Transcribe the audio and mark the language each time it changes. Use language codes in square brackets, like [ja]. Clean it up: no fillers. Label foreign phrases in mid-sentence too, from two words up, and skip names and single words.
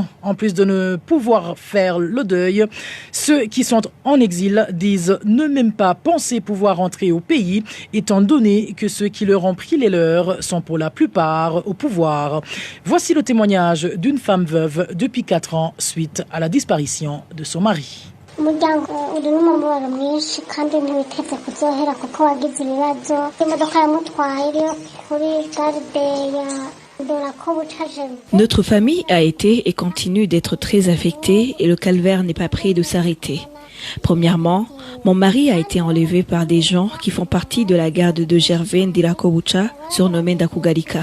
[fr] En plus de ne pouvoir faire le deuil, ceux qui sont en exil disent ne même pas penser pouvoir rentrer au pays, étant donné que ceux qui leur ont pris les leurs sont pour la plupart au pouvoir. Voici le témoignage d'une femme veuve depuis 4 ans suite à la disparition de son mari. [rn] umuryango uri n'umubabaro mwinshi kandi ntibiteze kuzohera kuko wagize ibibazo imodoka yamutwaye iri kuri garde ya [fr] Notre famille a été et continue d'être très affectée et le calvaire n'est pas près de s'arrêter. Premièrement, mon mari a été enlevé par des gens qui font partie de la garde de Gervais Ndirakobucha, surnommée Ndakugarika.